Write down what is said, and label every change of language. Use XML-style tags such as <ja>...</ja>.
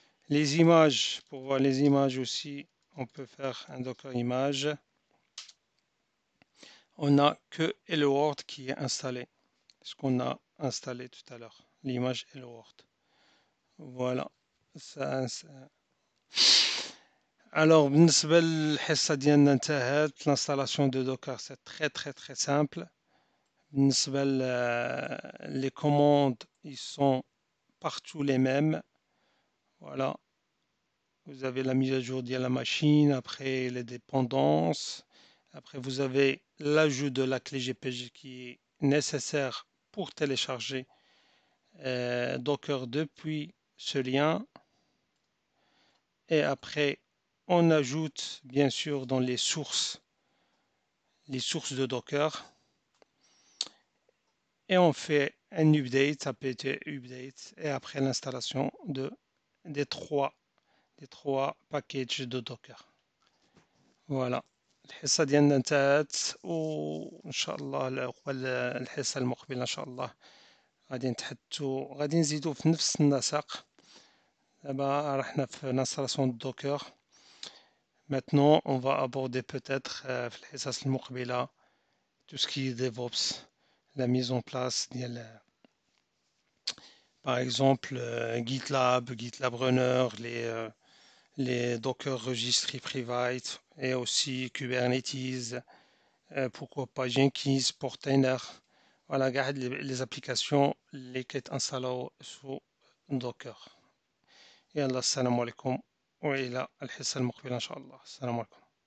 <fr>Les images, pour voir les images aussi, on peut faire un Docker image. On n'a que Hello World qui est installé, ce qu'on a installé tout à l'heure, l'image Hello World. Voilà.</fr> <ar>Alors, بالنسبة للحصة ديالنا انتهت.</ar> <fr>L'installation de Docker, c'est très très très simple.</fr> <ar>بالنسبة</ar> <fr>les commandes, ils sont partout les mêmes. Voilà. Vous avez la mise à jour de la machine, après les dépendances. Après, vous avez l'ajout de la clé GPG qui est nécessaire pour télécharger Docker depuis ce lien. Et après, on ajoute bien sûr dans les sources de Docker. Et on fait un update, apt update, et après l'installation des trois packages de Docker. Voilà.</fr> <ar>الحصة ديالنا انتهت وإن شاء الله قبل الحصة المقبلة إن شاء الله غادي نزيدو في نفس النسق. دابا رحنا في</ar> <fr>l'installation de Docker. Maintenant, on va aborder peut-être</fr> <ar>في الحصص المقبلة</ar> <fr>tout ce qui est DevOps, la mise en place</fr> <ar>ديال</ar> <fr>par exemple GitLab Runner, les Docker Registry Private et aussi Kubernetes, pourquoi pas Jenkins, Portainer. Voilà, regarde les applications les qui installées sous Docker.</fr> <ar>يلا السلام عليكم وإلى الحصة المقبلة إن شاء الله. السلام عليكم.</ar>